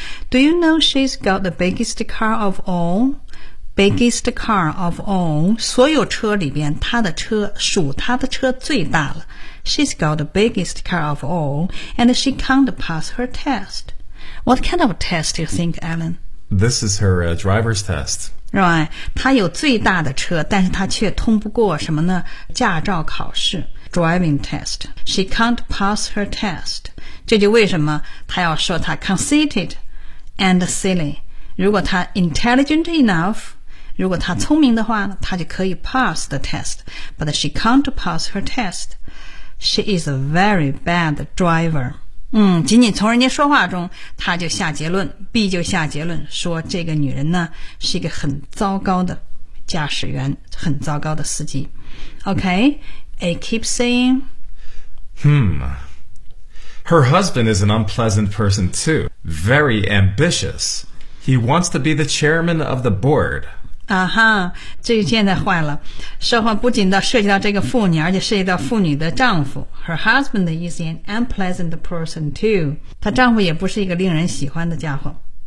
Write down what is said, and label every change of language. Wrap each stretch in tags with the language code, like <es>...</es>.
<en>Do you know she's got the biggest car of all? Biggest car of all.</en> <zh>所有车里边她的车属她的车最大了。</zh> <en>She's got the biggest car of all, and she can't pass her test. What kind of test do you think, Alan? This is her driver's test. Right.</en> <zh>她有最大的车但是她却通不过什么呢驾照考试。</zh> <en>Driving test. She can't pass her test.</en> <zh>这就为什么她要说她</zh> <en>conceited and silly.</en> <zh>如果她</zh> <en>intelligent enough,</en> <zh>如果她聪明的话她就可以</zh> <en>pass the test. But she can't pass her test. She is a very bad driver.</en> <zh>仅仅从人家说话中她就下结论 B 就下结论说这个女人呢是一个很糟糕的驾驶员很糟糕的司机。</zh> <en>OK? I keep saying, Her husband is an unpleasant person too. Very ambitious. He wants to be the chairman of the board.</en> <zh>啊哈，这现在坏了。说话不仅到涉及到这个妇女，而且涉及到妇女的丈夫。</zh> <en>Her husband is an unpleasant person too.</en> <zh>她丈夫也不是一个令人喜欢的家伙。</zh>